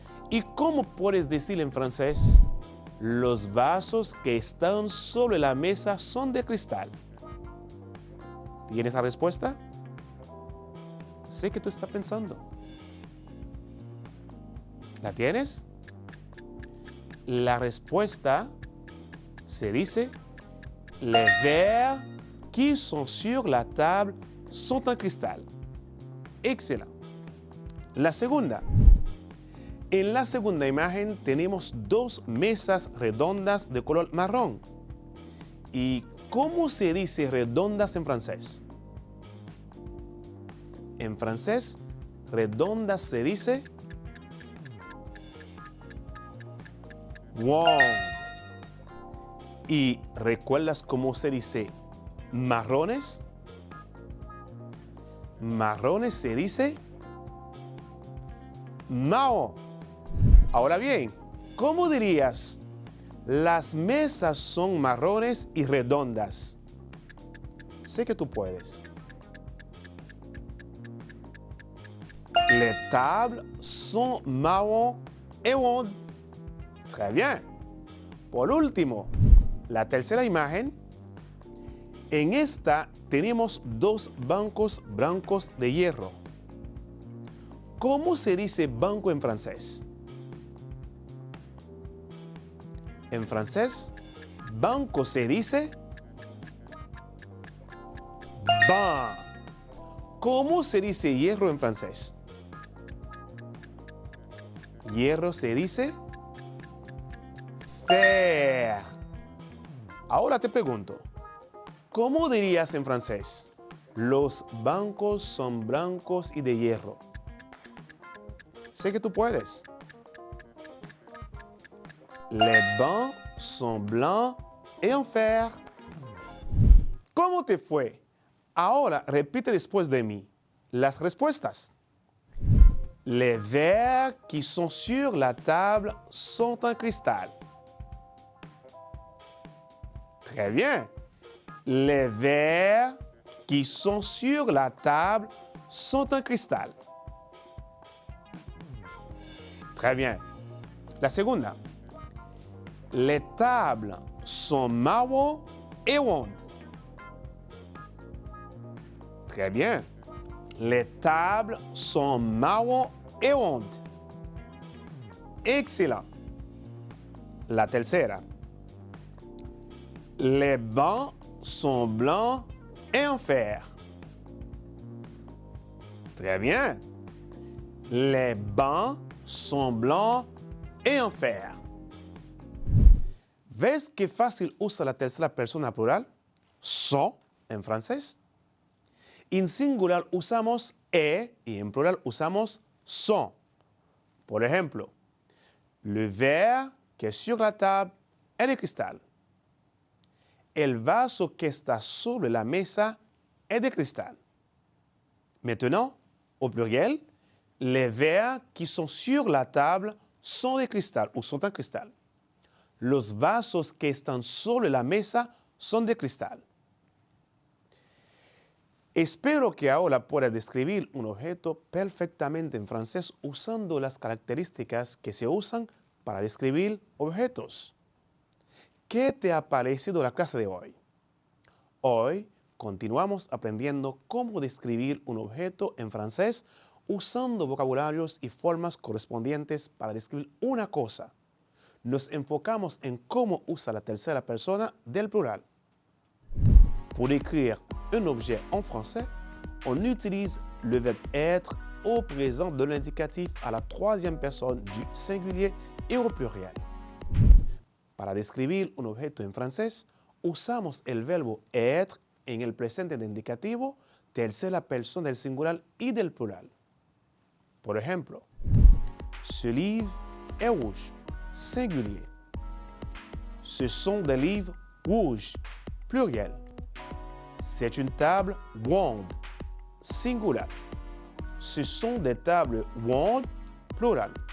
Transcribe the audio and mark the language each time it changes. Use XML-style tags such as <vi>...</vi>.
<es>¿Y cómo puedes decir en francés? Los vasos que están sobre la mesa son de cristal. ¿Tienes la respuesta? Sé que tú estás pensando. ¿La tienes? La respuesta se dice</es> <fr>les verres qui sont sur la table sont en cristal.</fr> <es>Excelente. La segunda. En la segunda imagen tenemos 2 mesas redondas de color marrón. ¿Y cómo se dice redondas en francés? En francés, redondas se dice ronde. ¿Y recuerdas cómo se dice marrones? Marrones se dice marron. Ahora bien, ¿cómo dirías? Las mesas son marrones y redondas. Sé que tú puedes.</es> <fr>Les tables sont marron et rondes. Très bien.</fr> <es>Por último, la tercera imagen. En esta tenemos 2 bancos blancos de hierro. ¿Cómo se dice banco en francés? En francés, banco se dice banc. ¿Cómo se dice hierro en francés? Hierro se dice fer. Ahora te pregunto, ¿cómo dirías en francés? Los bancos son blancos y de hierro. Sé que tú puedes. Les bancs sont blancs et en fer. ¿Cómo te fue? Ahora repite después de mí las respuestas.</es> <fr>Les verres qui sont sur la table sont en cristal. Très bien. Les verres qui sont sur la table sont en cristal. Très bien.</fr> <es>La segunda.</es> <fr>Les tables sont marron et rondes. Très bien. Les tables sont marron et rondes. Excellent.</fr> <es>La tercera.</es> <fr>Les bancs sont blancs et en fer. Très bien. Les bancs sont blancs et en fer.</fr> <es>¿Ves qué fácil usa la tercera persona plural? Sont en francés. En singular usamos et y en plural usamos sont. Por ejemplo,</es> <fr>le verre que est sur la table est de cristal.</fr> <es>El vaso que está sobre la mesa</es> <fr>est de cristal. Maintenant, au pluriel, les verres qui sont sur la table sont de cristal ou sont en cristal.</fr> <es>Los vasos que están sobre la mesa son de cristal. Espero que ahora puedas describir un objeto perfectamente en francés usando las características que se usan para describir objetos. ¿Qué te ha parecido la clase de hoy? Hoy continuamos aprendiendo cómo describir un objeto en francés usando vocabularios y formas correspondientes para describir una cosa. Nos enfocamos en cómo usa la tercera persona del plural.</es> <fr>Pour décrire un objet en français, on utilise le verbe être au présent de l'indicatif à la troisième personne du singulier et au pluriel.</fr> <es>Para describir un objeto en francés, usamos el verbo être en el presente de indicativo, tercera persona del singular y del plural. Por ejemplo,</es> <fr>ce livre est rouge. Singulier. Ce sont des livres rouges, pluriel. C'est une table ronde, singular. Ce sont des tables rondes, plural.</fr>